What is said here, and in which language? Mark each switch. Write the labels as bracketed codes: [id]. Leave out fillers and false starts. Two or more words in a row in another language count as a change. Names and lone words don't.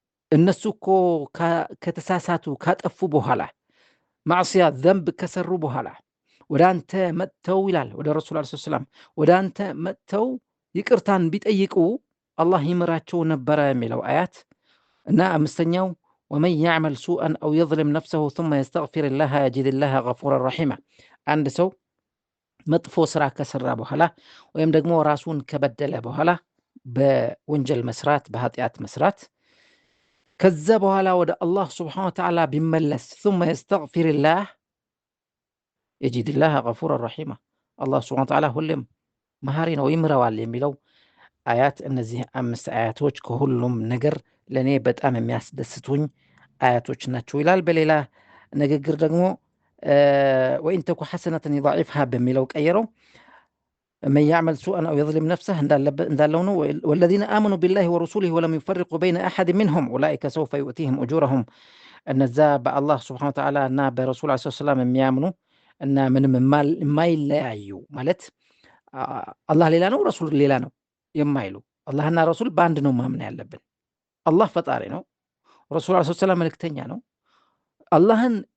[am] እነሱ እኮ ከተሳሳቱ ካጠፉ በኋላ [ar] معصية ذنب [am] ከሰሩ በኋላ ወደ አንተ መጥተው ይላል ወደ ረሱል [ar] عليه السلام [am] ወደ አንተ መጥተው ይቅርታን ቢጠይቁ አላህ ይምራቸው ነበረ የሚለው አያት እና አምስተኛው [ar] ومن يعمل سوءا أو يظلم نفسه ثم يستغفر الله يجد الله غفورا رحيما [am] አንድ ሰው መጥፎ ስራ ከሰራ በኋላ ወይም ደግሞ ራሱን ከበደለ በኋላ በወንጀል መስራት በኃጢአት መስራት ከዛ በኋላ ወደ አላህ [ar] سبحانه وتعالى [am] ቢመለስ [ar] ثم يستغفر الله يجد الله غفورا رحيما [am] አላህ [ar] سبحانه وتعالى [am] ሁሌም መሐሪ ነው ይምረዋል የሚለው አያት እነዚህ አምስት አያቶች ከሁሉም ነገር ለኔ በጣም የሚያስደስቱኝ አያቶች ናቸው ይላል። በሌላ ንግግር ደግሞ [ar] وإن تك حسنة يضاعفها [am] በሚለው ቀየረው [ar] من يعمل سوءا أو يظلم نفسه [am] እንዳለው ነው [ar] والذين آمنوا بالله ورسوله ولم يفرقوا بين أحد منهم أولئك سوف يؤتيهم أجورهم [am] እነዛ በአላህ [ar] سبحانه وتعالى [am] እና በረሱል [ar] عليه السلام [am] የሚያምኑ እና ምንም የማይለያዩ ማለት አላህ ሌላ ነው ረሱል ሌላ ነው የማይሉ አላህና ረሱል በአንድ ነው ማመን ያለብን። አላህ ፈጣሪ ነው፣ ረሱል [ar] عليه السلام [am] መልእክተኛ ነው። አላህን